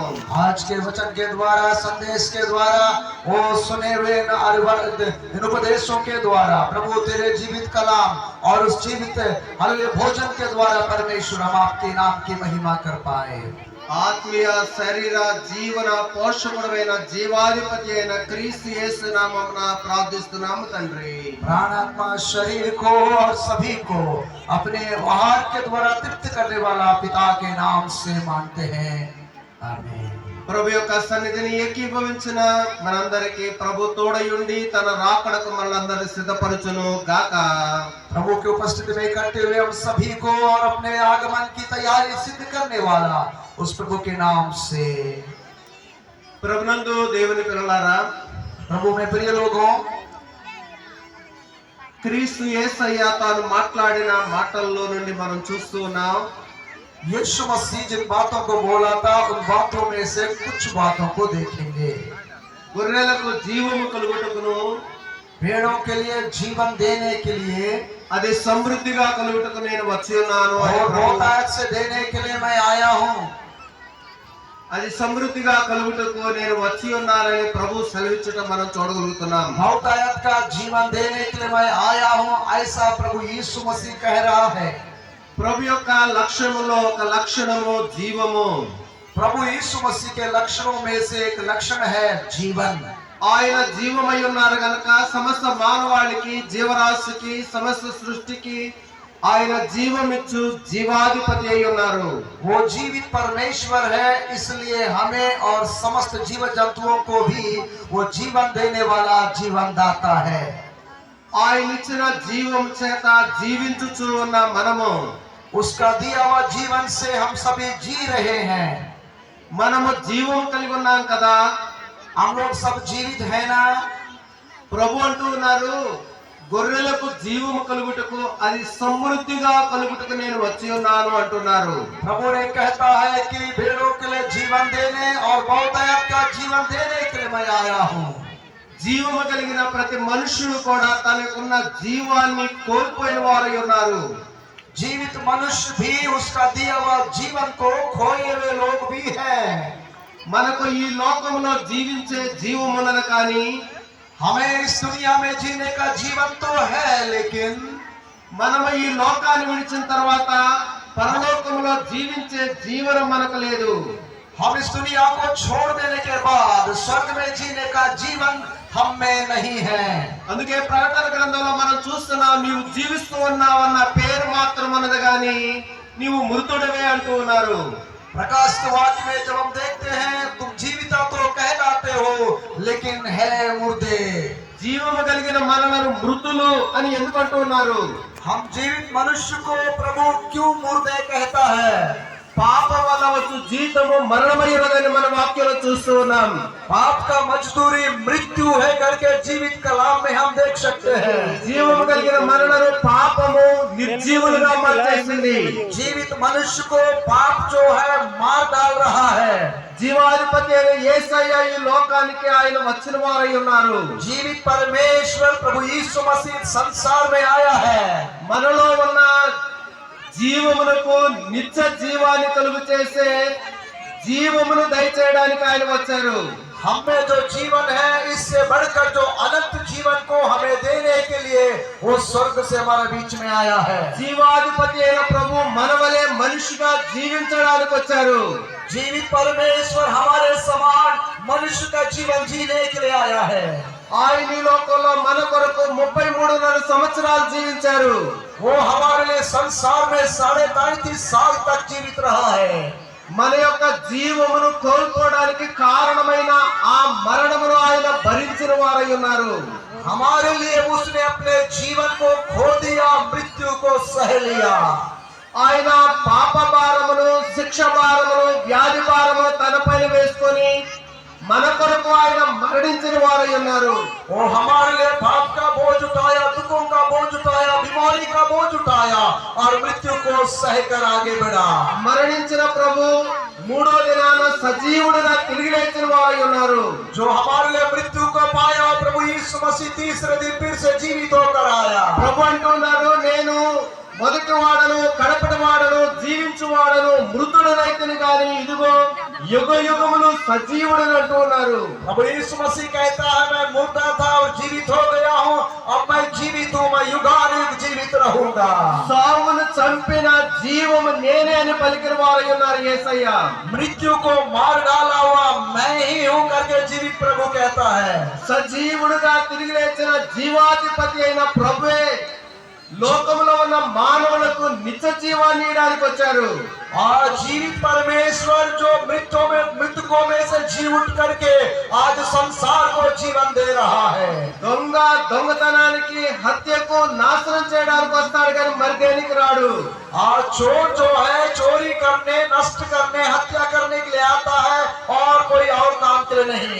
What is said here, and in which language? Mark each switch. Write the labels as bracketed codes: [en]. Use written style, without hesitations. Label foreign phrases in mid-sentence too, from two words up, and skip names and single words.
[hi] आज के वचन के द्वारा संदेश के द्वारा वो सुने हुए इन उपदेशों के द्वारा प्रभु तेरे जीवित कलाम और उस जीवित हालेलुया भोजन के द्वारा परमेश्वर हम आपके नाम की महिमा कर पाए। [te] ఆత్మీయ శరీర జీవన పోషకుడైన జీవాధిపతి అయిన క్రీస్తు యేసు నామమున ప్రార్థిస్తున్నాము తండ్రి. [hi] प्राणात्मा शरीर को और सभी को अपने आहार के द्वारा तृप्त करने वाला पिता के नाम से मानते हैं, आमीन। [te] ప్రభు యొక్క సన్నిధిని ఏకీభవించిన మనందరికీ ప్రభు తోడయుండి తన రాకడకు మనందరిని సిద్ధపరచును గాక. [hi] प्रभु की उपस्थिति में इकट्ठे हुए हम सभी को और अपने आगमन की तैयारी सिद्ध करने वाला उस प्रभु के नाम से। [te] ప్రభునందు దేవుని పిల్లలారా, [hi] प्रभु में प्रिय लोगों, [te] క్రీస్తు యేసయ్య తాను మాట్లాడిన మాటల్లో నుండి మనం చూస్తూ ఉన్నాం. [hi] यीशु मसीह जिन बातों को बोला था उन बातों में से कुछ बातों को देखेंगे। [te] గొర్రెలకు జీవము కలుగుటకును [hi] भेड़ों के लिए जीवन देने के लिए [te] అది సమృద్ధిగా కలుగుటకు నేను వచ్చి ఉన్నాను. [hi] और बहुतायत से देने के लिए मैं आया हूँ। [te] అది సమృద్ధిగా కలుగుటకు నేను వచ్చి ఉన్నానని ప్రభు సెలవిచ్చుట మనం చూడగలుగుతున్నాం. [hi] बहुतायत का जीवन देने के लिए मैं आया हूँ ऐसा प्रभु यीशु मसीह कह रहा है। [te] ప్రభు యొక్క లక్ష్యములో ఒక లక్షణము జీవము. [hi] प्रभु यीशु मसीह के लक्षणों में से एक लक्षण है जीवन। [te] ఆయన జీవమై ఉన్నారు గనుక సమస్త మానవాళికి జీవరాశికి సమస్త సృష్టికి ఆయన జీవమిచ్చు జీవాధిపతి అయి ఉన్నారు. [hi] वो जीवित परमेश्वर है इसलिए हमें और समस्त जीव जंतुओं को भी वो जीवन देने वाला जीवन दाता है। [te] ఆయన ఇచ్చిన జీవం చేత జీవించుచు ఉన్న మనము [hi] उसका दिया हुआ जीवन से हम सभी जी रहे हैं। [te] మనము జీవం కలిగి ఉన్నాం కదా। [hi] हम लोग सब जीवित है ना। [te] ప్రభు అంటూ ఉన్నారు, గొర్రెలకు జీవము కలుగుటకు అది సమృద్ధిగా కలుగుటకు నేను వచ్చి ఉన్నాను అంటున్నారు। [hi] प्रभु ने कहता है कि भेड़ों के लिए जीवन देने और बहुतायत का जीवन देने के लिए मैं आया हूँ। [te] జీవము కలిగిన ప్రతి మనుషుడు కూడా తనకున్న జీవాన్ని కోల్పోయిన వారై ఉన్నారు। [hi] जीवित मनुष्य भी उसका दिया हुआ जीवन को खोए हुए लोग भी हैं। [te] మనకు ఈ లోకంలో జీవించే జీవమున్నది కానీ [hi] हमें इस दुनिया में जीने का जीवन तो है, लेकिन [te] మనము ఈ లోకాన్ని విడిచిన తర్వాత పరలోకములో జీవించే జీవనం మనకు లేదు। [hi] हम इस दुनिया को छोड़ देने के बाद स्वर्ग में जीने का जीवन हम में नहीं है। [te] అందుకే ప్రకటన గ్రంథంలో మనం చూస్తున్నాం, నీవు జీవిస్తూ ఉన్నావన్న పేరు మాత్రం ఉన్నది కానీ నీవు మృతుడవే అంటూ ఉన్నారు। [hi] प्रकाश के वाक्य में जब हम देखते हैं तुम जीविता तो कहलाते हो लेकिन है मुर्दे। [te] జీవము కలిగిన మనలను మృతులు అని ఎందుకు అంటూ ఉన్నారు? [hi] हम जीवित मनुष्य को प्रभु क्यों मुर्दे कहता है? [te] పాపం వల్ల వచ్చు జీతము మరణమయ్యున్నదని మన వాక్యంలో చూస్తూ ఉన్నాం। [hi] पाप का मजदूरी मृत्यु है करके जीवित कलाम में हम देख सकते हैं। [te] జీవము కలిగిన మనలను పాపము నిర్జీవులుగా మార్చేసింది। [hi] जीवित मनुष्य को पाप जो है मार डाल रहा है। [te] జీవాధిపతి అయిన యేసయ్య ఈ లోకానికి ఆయన వచ్చిన వారై ఉన్నారు। [hi] जीवित परमेश्वर प्रभु यीशु मसीह संसार में आया है। [te] మనలో ఉన్న జీవమునకు నిత్య జీవాన్ని కలుగు చేసే జీవమును దయచేయడానికి ఆయన వచ్చారు। [hi] हम में जो जीवन है इससे बढ़कर जो अनंत जीवन को हमें देने के लिए वो स्वर्ग से हमारे बीच में आया है। [te] జీవాధిపతి అయిన ప్రభు మన వలె మనిషిగా జీవించడానికి వచ్చారు। [hi] जीवित परमेश्वर हमारे समान मनुष्य का जीवन जीने के लिए आया है। [te] ఆయన ఈ లోకంలో మన కొరకు 33.5 సంవత్సరాలు జీవించారు। [hi] वो हमारे लिए संसार में 33.5 साल तक जीवित रहा है। [te] మన యొక్క జీవమును కోల్పోవడానికి కారణమైన ఆ మరణమును ఆయన భరించిన వారై ఉన్నారు। [hi] हमारे लिए उसने अपने जीवन को खो दिया, मृत्यु को सह लिया। [te] ఆయన పాప భారమును, శిక్ష భారమును, వ్యాధి భారమును తనపైన వేసుకొని మన కొరకు ఆయన మరణించిన వారై ఉన్నారు। [hi] वो हमारे लिए पाप का बोझ उठाया, दुखों का बोझ उठाया, बीमारी का बोझ उठाया और मृत्यु को सहकर आगे बढ़ा। [te] మరణించిన ప్రభు మూడో దినాన సజీవుడిగా తిరిగి లేచిన వారై ఉన్నారు। [hi] जो हमारे लिए मृत्यु को पाया, प्रभु यीशु मसीह तीसरे दिन फिर से जीवित होकर आया। [te] ప్రభు అంటున్నారు, నేను మొదటి వాడను, కడపటి వాడను, జీవించు వాడను, మృతుడనైతిని గాని ఇదిగో యుగ యుగములు సజీవుడని అంటూ ఉన్నారు। [hi] प्रभु यीशु मसीह कहता है मैं मुर्दा था और जीवित हो गया हूँ, अब मैं जीवित हूँ, मैं युगानुयुग जीवित रहूंगा। [te] సావును చంపిన జీవము నేనే అని పలికిన వారై ఉన్నారు యేసయ్య। [hi] मृत्यु को मार डाला हुआ मैं ही हूँ करके जीवित प्रभु कहता है। [te] సజీవుడుగా తిరిగి లేచిన జీవాధిపతి అయిన ప్రభువే లోకంలో ఉన్న మానవులకు నిత్య జీవాన్ని ఇవ్వడానికి వచ్చారు। [hi] और जीवित परमेश्वर जो मृतकों में से जी उठ करके आज संसार को जीवन दे रहा है। [te] దొంగ దొంగతనానికి, హత్యకు, నాశనం చేయడానికి వస్తాడు కానీ మరి దేనికి రాడు। [hi] और चोर जो है चोरी करने, नष्ट करने, हत्या करने के लिए आता है और कोई और काम के लिए नहीं।